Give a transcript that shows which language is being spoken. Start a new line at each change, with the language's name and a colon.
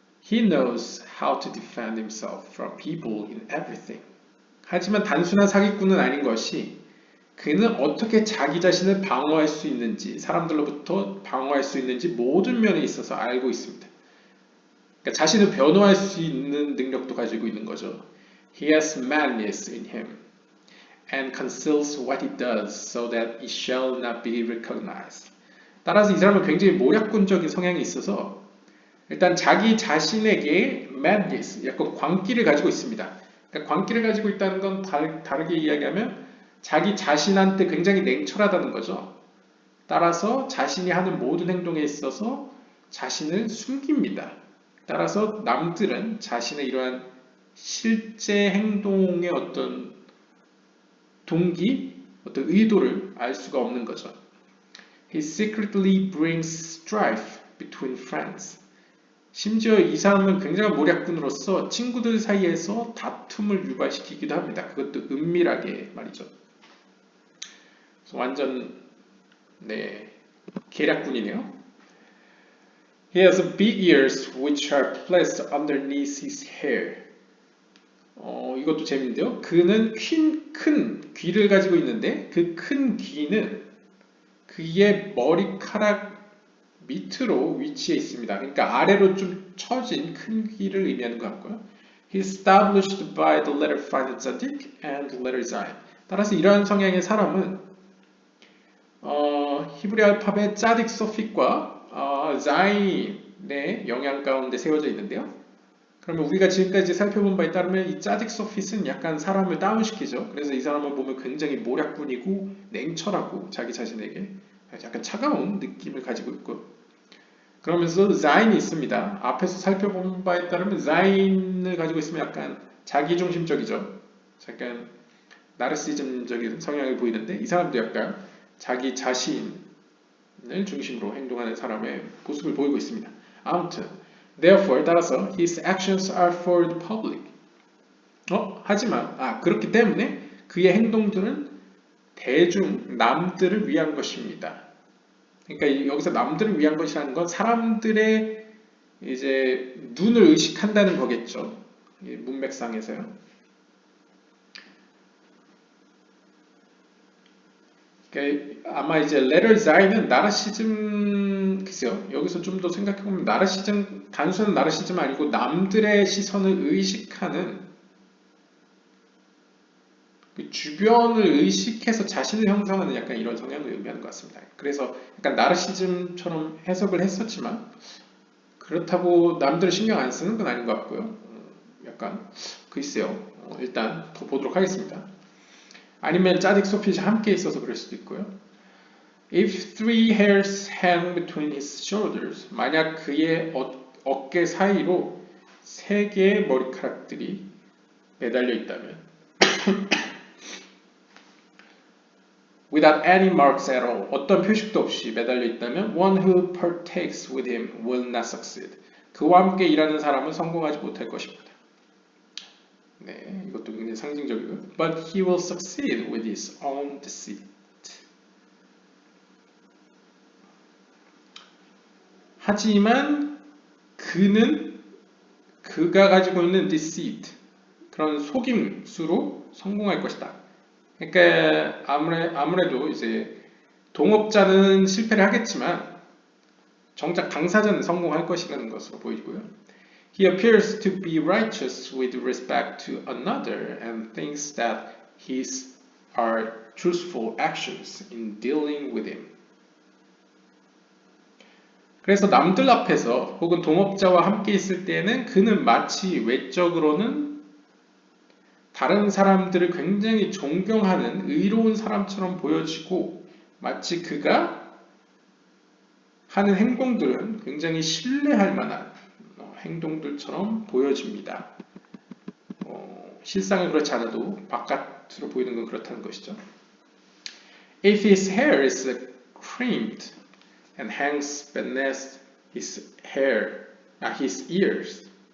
English: He knows how to defend himself from people in everything.
Korean: 하지만 단순한 사기꾼은 아닌 것이 그는 어떻게 자기 자신을 방어할 수 있는지, 사람들로부터 방어할 수 있는지 모든 면에 있어서 알고 있습니다. 그러니까 자신을 변호할 수 있는 능력도 가지고 있는 거죠.
English: He has madness in him and conceals what he does so that it shall not be recognized.
Korean: 따라서 이 사람은 굉장히 모략꾼적인 성향이 있어서 일단 자기 자신에게 madness, 약간 광기를 가지고 있습니다. 그러니까 광기를 가지고 있다는 건 다르게 이야기하면 자기 자신한테 굉장히 냉철하다는 거죠. 따라서 자신이 하는 모든 행동에 있어서 자신을 숨깁니다. 따라서 남들은 자신의 이러한 실제 행동의 어떤 동기, 어떤 의도를 알 수가 없는 거죠.
English: He secretly brings strife between friends.
Korean: 심지어 이 사람은 굉장한 모략꾼으로서 친구들 사이에서 다툼을 유발시키기도 합니다. 그것도 은밀하게 말이죠. 완전 계략꾼이네요.
English: He has big ears which are placed underneath his hair.
Korean: 이것도 재밌는데요. 그는 큰 귀를 가지고 있는데 그 큰 귀는 그의 머리카락 밑으로 위치해 있습니다. 그러니까 아래로 좀 처진 큰 귀를 의미하는 것 같고요.
English: He is established by the letter Phi Tzadik and the letter Zayin.
Korean: 따라서 이러한 성향의 사람은 히브리 알파벳 짜딕 서픽과 자인의 영향 가운데 세워져 있는데요. 그러면 우리가 지금까지 살펴본 바에 따르면 이 짜딕 서핏은 약간 사람을 다운시키죠. 그래서 이 사람을 보면 굉장히 모략꾼이고 냉철하고 자기 자신에게 약간 차가운 느낌을 가지고 있고 그러면서 자인이 있습니다. 앞에서 살펴본 바에 따르면 자인을 가지고 있으면 약간 자기중심적이죠. 약간 나르시즘적인 성향을 보이는데 이 사람도 약간 자기 자신을 중심으로 행동하는 사람의 모습을 보이고 있습니다.
English: 아무튼 Therefore, 따라서 his actions are for the public.
Korean: 하지만 그렇기 때문에 그의 행동들은 대중, 남들을 위한 것입니다. 그러니까 여기서 남들을 위한 것이라는 건 사람들의 이제 눈을 의식한다는 거겠죠. 문맥상에서요. 그러니까 아마 이제 letter Z는 나르시즘, 글쎄요. 여기서 좀 더 생각해보면 나르시즘, 단순한 나르시즘 아니고 남들의 시선을 의식하는 그 주변을 의식해서 자신을 형성하는 약간 이런 성향을 의미하는 것 같습니다. 그래서 약간 나르시즘처럼 해석을 했었지만 그렇다고 남들을 신경 안 쓰는 건 아닌 것 같고요. 약간 글쎄요. 일단 더 보도록 하겠습니다. 아니면 짜딕 소핏이 함께 있어서 그럴 수도 있고요.
English: If three hairs hang between his shoulders,
Korean: 만약 그의 어깨 사이로 세 개의 머리카락들이 매달려 있다면
English: without any marks at all,
Korean: 어떤 표식도 없이 매달려 있다면
English: one who partakes with him will not succeed.
Korean: 그와 함께 일하는 사람은 성공하지 못할 것입니다. 네, 이것도 굉장히 상징적이고요.
English: But he will succeed with his own deceit.
Korean: 하지만 그가 가지고 있는 deceit, 그런 속임수로 성공할 것이다. 그러니까 아무래도 이제 동업자는 실패를 하겠지만 정작 당사자는 성공할 것이라는 것으로 보이고요.
English: He appears to be righteous with respect to another and thinks that his are truthful actions in dealing with him.
Korean: 그래서 남들 앞에서 혹은 동업자와 함께 있을 때는 그는 마치 외적으로는 다른 사람들을 굉장히 존경하는 의로운 사람처럼 보여지고 마치 그가 하는 행동들은 굉장히 신뢰할 만한 행동들처럼 보여집니다. 실상은 그렇지 않아도 바깥으로 보이는 건 그렇다는 것이죠.
English: If his hair is creamed and hangs beneath his ears.